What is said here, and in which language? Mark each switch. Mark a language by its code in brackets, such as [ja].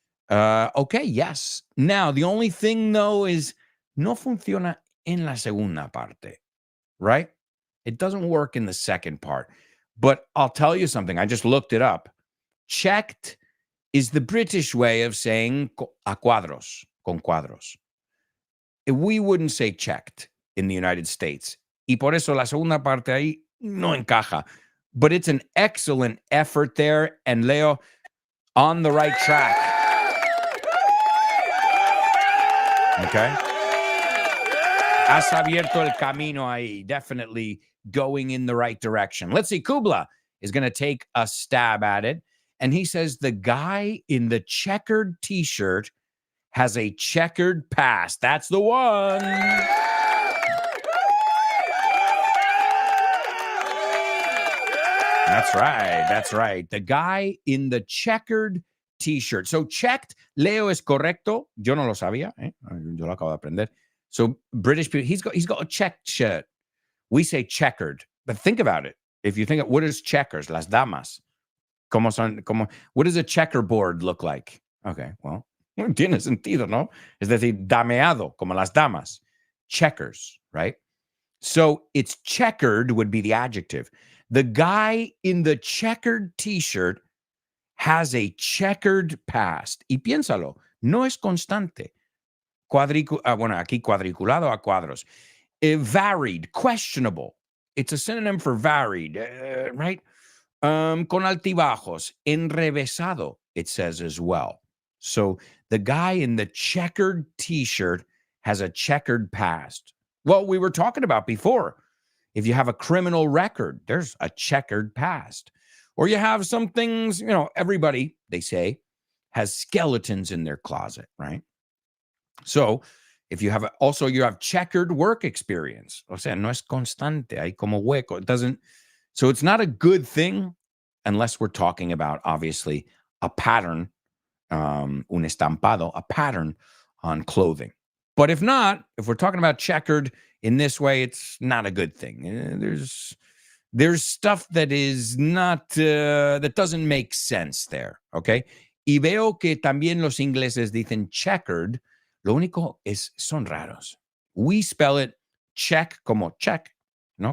[en] Okay, yes. Now, the only thing, though, is [es] no funciona en la segunda parte, [en] right? It doesn't work in the second part. But I'll tell you something. I just looked it up. Checked is the British way of saying [es] a cuadros, con cuadros. [en] We wouldn't say checked in the United States. [es] Y por eso la segunda parte ahí no encaja. [en] But it's an excellent effort there. And Leo, on the right track. Okay? [es] Has abierto el camino ahí. [en] Definitely going in the right direction. Let's see. Kubla is going to take a stab at it. And he says the guy in the checkered T-shirt has a checkered past. That's the one. That's right. That's right. The guy in the checkered T-shirt. So checked, [es] Leo, es correcto. Yo no lo sabía. Yo lo acabo de aprender. [en] So British people, he's got a checked shirt. We say checkered. But think about it. If you think of what is checkers, [es] las damas. [en] What does a checkerboard look like? Okay, well, [es] tiene sentido, ¿no? Es decir, dameado, como las damas. [en] Checkers, right? So it's checkered would be the adjective. The guy in the checkered T-shirt has a checkered past. [es] Y piénsalo, no es constante. Bueno, aquí cuadriculado a cuadros. [en] Varied, questionable. It's a synonym for varied, right? [es] Con altibajos, enrevesado, [en] it says as well. So the guy in the checkered T-shirt has a checkered past. Well, we were talking about before. If you have a criminal record, there's a checkered past. Or you have some things, everybody, they say, has skeletons in their closet, right? So if you have you have checkered work experience. [es] O sea, no es constante, hay como hueco. [en] It doesn't. So it's not a good thing unless we're talking about, obviously, a pattern, [es] un estampado, [en] a pattern on clothing. But if not, if we're talking about checkered in this way, it's not a good thing. There's stuff that is not, that doesn't make sense there, okay? [es] Y veo que también los ingleses dicen checkered. Lo único es, son raros. [en] We spell it check [es] como [en] check, [es] ¿no?